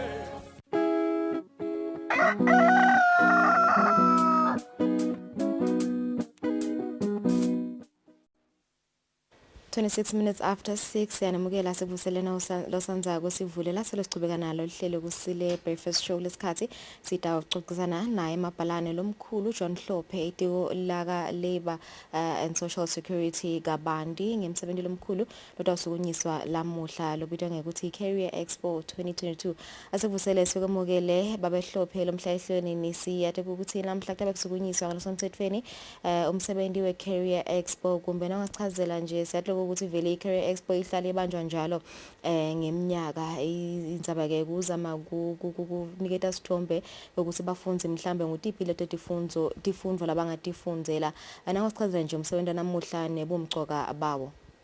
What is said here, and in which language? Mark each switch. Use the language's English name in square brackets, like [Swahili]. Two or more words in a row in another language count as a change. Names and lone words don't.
[Swati] 26 minutes after 6 yanamukela sekuvuselena losanzako sivulela selosichubeka nalo lihlelo Kusile breakfast show lesikhathi sitawuxoxisana naye emabhalane lomkhulu John Hlophe itiko laka Labor and Social Security kabandi ngemsebenzi lomkhulu lotawusukunyiswa lamuhla lobitwa ngekuthi Career Expo 2022 asevusele sikwemukele babe Hlophe lomhlayihlweni nisiyade ukuthi namhla kutabe kusukunyiswa ngalosemthethweni umsebenzi we Career Expo kumbe nawasichazela nje siyadlo ukuthi vele iCareer Expo ihlale ibanjwa njalo ngeminyaka indzaba ke kuzama ukuniketa sithombe ukuthi bafunze mhlambe ngutiphi leto tifundvo labangatifundzela anasichazela nje umsebenzi namuhla nebumcoka bawo.